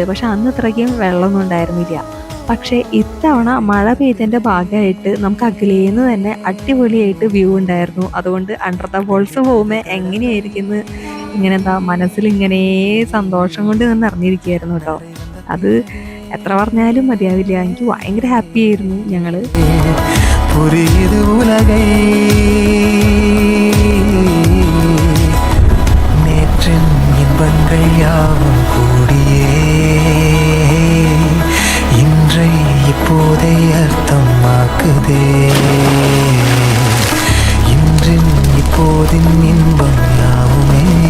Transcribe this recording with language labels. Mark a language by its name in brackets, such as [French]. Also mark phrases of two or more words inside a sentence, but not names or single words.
[Malayalam] പക്ഷെ അന്ന് ഇത്രയ്ക്കും വെള്ളമൊന്നും ഉണ്ടായിരുന്നില്ല. പക്ഷേ ഇത്തവണ മഴ പെയ്തതിൻ്റെ ഭാഗമായിട്ട് നമുക്ക് അകലേന്ന് തന്നെ അടിപൊളിയായിട്ട് വ്യൂ ഉണ്ടായിരുന്നു. അതുകൊണ്ട് [English] under the falls [Malayalam] പോകുമ്പോൾ എങ്ങനെയായിരിക്കുന്നു ഇങ്ങനെ എന്താ മനസ്സിലിങ്ങനെ സന്തോഷം കൊണ്ട് നിന്ന് നിറഞ്ഞിരിക്കുകയായിരുന്നു കേട്ടോ. അത് എത്ര പറഞ്ഞാലും മതിയാവില്ല. എനിക്ക് ഭയങ്കര ഹാപ്പി ആയിരുന്നു ഞങ്ങൾ. [Tamil] புரியுது உலகை நேற்றின் இன்பங்கள் யாவும் கூடியே இன்றை இப்போதை அர்த்தமாக்குதே இன்றின் இப்போதின் இன்பம் யாவுமே